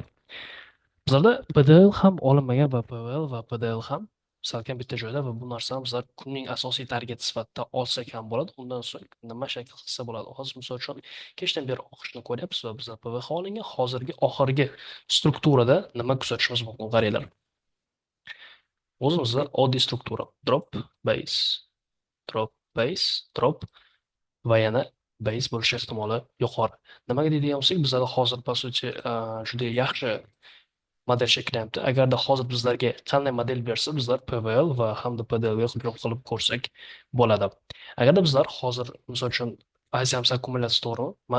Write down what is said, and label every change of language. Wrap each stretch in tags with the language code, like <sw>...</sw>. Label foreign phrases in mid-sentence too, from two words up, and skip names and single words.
<uz>Bizlarda PDL ham olinmagan va PVL va PDL ham salkam bitta joyda va bu narsani bizlar kunning asosiy target sifatida olsak ham bo'ladi. Undan so'ng nima shakl qilsa bo'ladi? Hozir misol uchun kechdan beri oqishni ko'ryapsiz va bizlar PVH olingan. Hozirgi oxirgi strukturada nima kuzatishimiz mumkin? Qaranglar. O'zimizda oddiy struktura.</uz> <en>Drop, base, drop</en> <uz>va yana base bo'lish ehtimoli yuqori. Nimaga deydigan bo'lsak, bizlarda hozir</uz> <ru>по сути</ru> <uz>juda yaxshi model shakllanyapti. Agarda hozir bizlarga qanday model bersa, bizlar PVL va hamda PDL ga hujum qilib ko'rsak bo'ladi. Agarda bizlar hozir misol uchun Asiams akkumulyatsiya to'g'rimi?</uz>